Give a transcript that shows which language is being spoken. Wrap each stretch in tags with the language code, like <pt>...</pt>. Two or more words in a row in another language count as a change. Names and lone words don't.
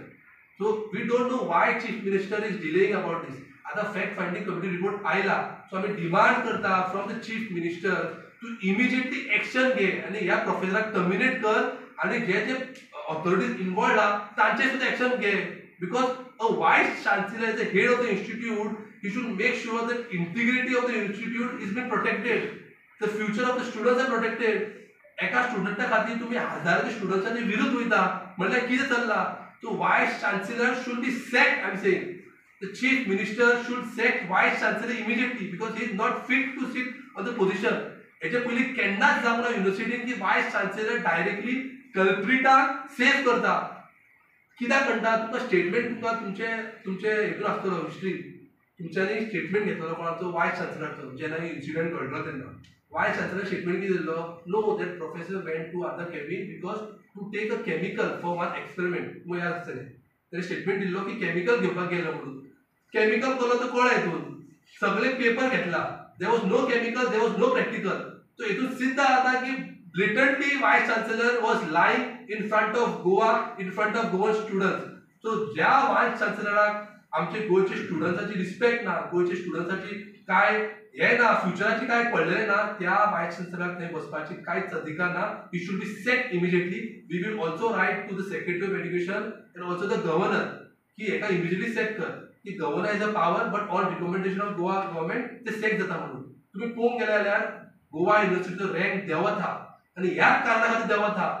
<en>so we don't know why chief minister is delaying about this.</en> <kok>आतां</kok> <en>fact finding committee report</en> <kok>आयला. सो आमी डिमांड करता</kok> <en>from the chief minister to immediately action</en> <kok>घे आनी ह्या प्रोफेसराक टर्मिनेट कर आनी जे जे</kok> <en>authorities involve</en> <kok>आहा तांचेर सुद्दां एक्शन घे.</kok> <en>because a vice chancellor as the head of the institute he should make sure that integrity of the institute is being protected, the future of the students are protected.</en> <kok>एका स्टुडंटा खातीर तुम्ही हजारांच्या स्टुडंट्सांच्या विरुद्ध वयता म्हळ्यार कितें चल्लां.</kok> <en>So vice chancellor should be sacked. I'm saying the chief minister should sack vice chancellor immediately because he is not fit to sit on the position.</en> <kok>याच्या पयली केन्नाच जावंक ना युनिव्हर्सिटीन की</kok> <en>vice chancellor directly</en> <kok>कल्प्रिटाक सेव करता. कित्याक म्हणटा तुका स्टेटमेंट तुका तुमचे हेतून आसतलो हिस्ट्री तुमच्यांनी स्टेटमेंट घेतलो कोणाचो वायस चान्सेलराचो जेन्ना इन्सिडेंट घडलो तेन्ना</kok> <en>vice chancellor statement</en> <kok>कितें दिल्लो</kok> <en>no that professor went to other cabin because to take a chemical for one experiment</en> <kok>तुका याद आसतलें ताणें स्टेटमेंट दिल्लो की केमिकल घेवपाक गेलो म्हणून केमिकल कसलो तो कळ्ळें हितून सगळे पेपर घेतला</kok> <en>there was no chemical there was no practical so</en> <kok>हितून सिद्ध जाता की</kok> <en>blatantly vice chancellor was lying in front of Goa in front of Goan students so ज्या vice chancellor</en> <kok>आमचे गोयचे स्टुडंट्साची रिस्पेक्ट ना गोयचे स्टुडंट्साची काय हे ना फ्युचराची काय पडलेले ना त्या वायस चान्सलराक थंय बसपाची कांयच अधिकार ना</kok> <en>he should be sacked immediately we will also write to the secretary of education and also the governor</en> <kok>की हेका</kok> <en>immediately sack</en> <kok>कर की</kok> <en>governor is a power but on recommendation of Goa government</en> <kok>ते सेक्ट जाता म्हणून तुम्ही पळोवंक गेले जाल्यार गोवा युनिव्हर्सिटीचो रँक देंवत आहा आनी ह्याच कारणां खातीर देंवत आहा</kok>